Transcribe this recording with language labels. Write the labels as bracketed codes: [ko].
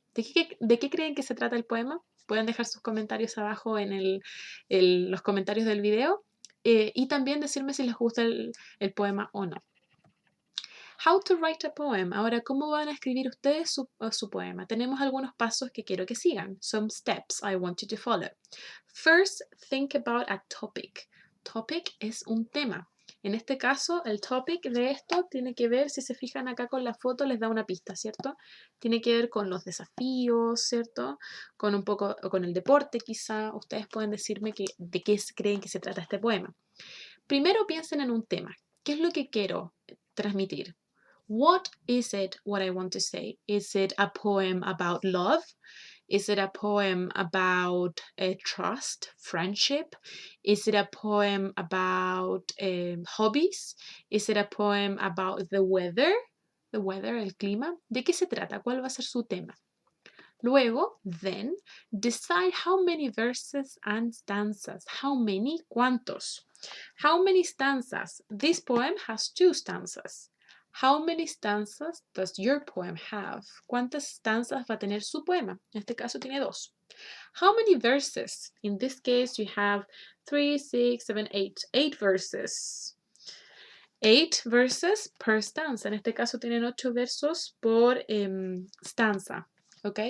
[es] ¿De qué creen que se trata el poema? Pueden dejar sus comentarios abajo en los comentarios del video y también decirme si les gusta el poema o no. [en] How to write a poem. [es] Ahora, ¿cómo van a escribir ustedes su poema? Tenemos algunos pasos que quiero que sigan. [en] Some steps I want you to follow. First, think about a topic. [es] Topic es un tema. En este caso, el topic de esto tiene que ver, si se fijan acá con la foto, les da una pista, ¿cierto? Tiene que ver con los desafíos, ¿cierto? Con un poco, con el deporte quizá. Ustedes pueden decirme de qué creen que se trata este poema. Primero piensen en un tema. ¿Qué es lo que quiero transmitir? [en] What is it what I want to say? Is it a poem about love? Is it a poem about trust, friendship? Is it a poem about hobbies? Is it a poem about the weather? The weather, [es] el clima. ¿De qué se trata? ¿Cuál va a ser su tema? Luego, [en] then, decide how many verses and stanzas. How many? [es] ¿Cuántos? [en] How many stanzas? This poem has 2 stanzas. How many stanzas does your poem have? [es] ¿Cuántas stanzas va a tener su poema? En este caso tiene 2. [en] How many verses? In this case, you have 3, 6, 7, 8. 8 verses. 8 verses per stanza. [es] En este caso tienen 8 versos por stanza. ¿Ok?